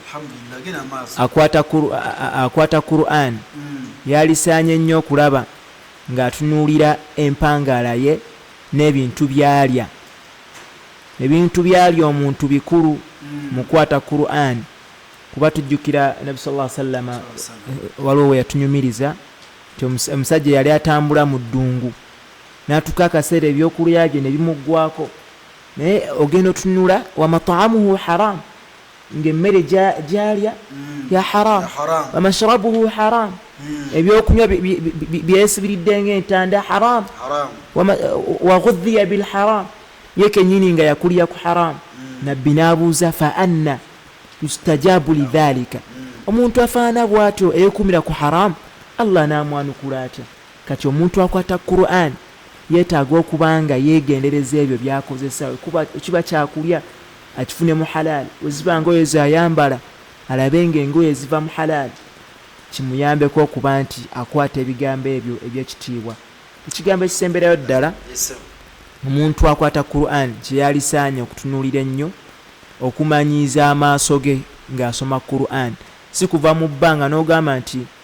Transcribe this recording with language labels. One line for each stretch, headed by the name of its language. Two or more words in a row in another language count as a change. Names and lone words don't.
Ganda: akwata Qur'an yalisaanye nnyo okulaba ng'atunuulira empangaala ye n'ebintu byalya omuntu bikulu mu kwata Qur'an kuba tujjukira Nabi
Arabic: صلى الله عليه وسلم
Ganda: waliwo we yatunyumiriza nti omusajja yali atambula mu ddungu n'atuuka akaseera ebyokulya bye ne bimuggwako naye ogenda otunula
Arabic: ومطعمه حرام
Ganda: ng'emmere gyalya ya haram
Arabic: ومشربه حرام
Ganda: ebyokunywa byesibiridde ng'entanda haram
Arabic: وغذي بالحرام
Ganda: ye kennyini nga yakulya ku haram nabbi n'abuuza
Arabic: فأنى يستجاب لذلك
Ganda: omuntu afaana bw'atyo eyekumira ku haram Allah n'amwanukula atya kati omuntu akwata Qur'an yeetaaga okuba nga yeegendereza ebyo byakozesa kiba kyakulya akifune mu halal weziba ngoye zayambala alabe ng'engoye ziva mu halal kimuyambeko okuba nti akwata ebigambo ebyo ebyekitiibwa ekigambo ekisemberayo ddala omuntu akwata Qur'an kyeyalisaanye okutunuulira ennyo okumanyiiza amaaso ge ng'asoma Qur'an si kuva mu bbanga n'ogamba nti